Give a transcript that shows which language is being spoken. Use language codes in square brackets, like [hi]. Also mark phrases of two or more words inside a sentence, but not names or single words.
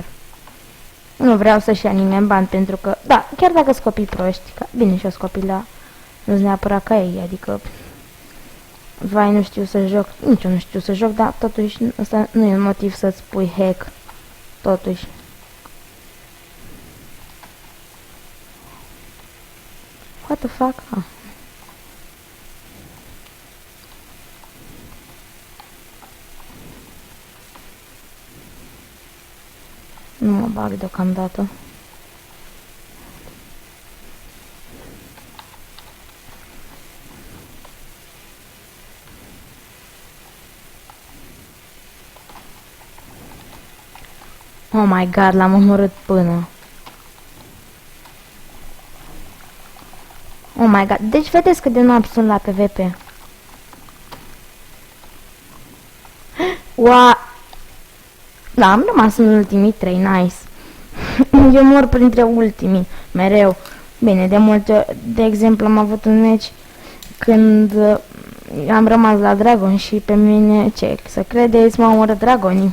[ro] Nu vreau să-și ia nimeni bani, pentru că, da, chiar dacă sunt copii proști, bine și-o copii, dar nu-s neapărat ca ei, adică, vai, nu știu să joc, nici eu nu știu să joc, dar totuși ăsta nu e un motiv să-ți pui hack, totuși. [en] What the fuck? Ah. [ro] Nu mă bag deocamdată. [en] Oh my god, [ro] l-am omorât până. [en] Oh my god, [ro] deci vedeți cât de noapte sunt la PvP. Ua! Da, am rămas în ultimii 3, nice. Eu mor printre ultimii, mereu. Bine, de multe, de exemplu, am avut un meci când am rămas la dragon și pe mine, ce să credeți, m-au omorât dragonii.